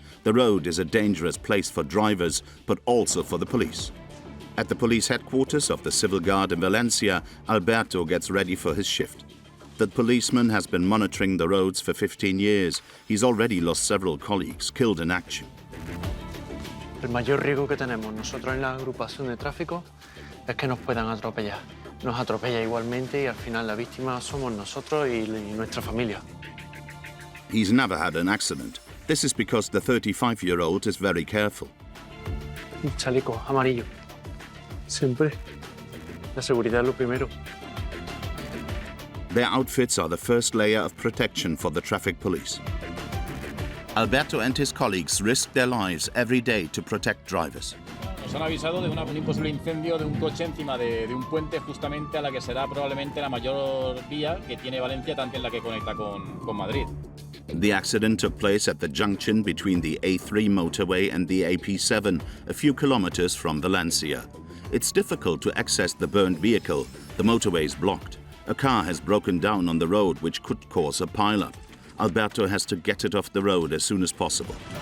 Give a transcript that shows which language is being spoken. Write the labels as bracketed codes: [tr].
[en] The road is a dangerous place for drivers, but also for the police. At the police headquarters of the Civil Guard in Valencia, Alberto gets ready for his shift. The policeman has been monitoring the roads for 15 years. He's already lost several colleagues killed in action. [es] El mayor riesgo que tenemos nosotros en la agrupación de tráfico es que nos puedan atropellar. Nos atropella igualmente y al final la víctima somos nosotros y nuestra familia. [en] He's never had an accident. This is because the 35-year-old is very careful. [es] Un chaleco amarillo. Siempre. La seguridad es lo primero. [en] Their outfits are the first layer of protection for the traffic police. Alberto and his colleagues risk their lives every day to protect drivers. [es] Nos han avisado de un imposible incendio de un coche encima de un puente justamente a la que será probablemente la mayor vía que tiene Valencia, tanto en la que conecta con Madrid. [en] The accident took place at the junction between the A3 motorway and the AP7, a few kilometers from Valencia. It's difficult to access the burned vehicle. The motorway is blocked. A car has broken down on the road, which could cause a pileup. Alberto has to get it off the road as soon as possible.